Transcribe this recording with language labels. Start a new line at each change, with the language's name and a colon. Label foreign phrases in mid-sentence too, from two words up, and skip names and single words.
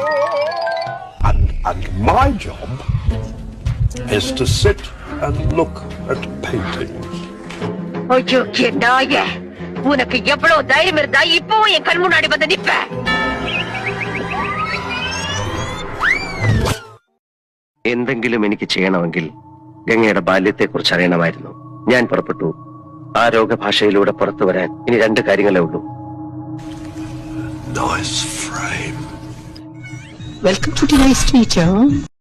English: And my job is to sit and look at paintings.
Tamil: ஐயோ நாயே, உனக்கு எவ்வளவு தைரியம் இருந்தா இப்பவும் என் கண் முன்னாடி வந்து நிப்ப?
Malayalam: എന്തെങ്കിലും എനിക്ക് ചെയ്യണമെങ്കിൽ ഗംഗയുടെ ബാല്യത്തെക്കുറിച്ച് അറിയണമായിരുന്നു. ഞാൻ പുറപ്പെട്ടു. ആ രോഗഭാഷയിലൂടെ പുറത്തു വരാൻ ഇനി 2 കാര്യങ്ങളേ ഉള്ളൂ.
English: Nice frame. Welcome to tonight's teacher.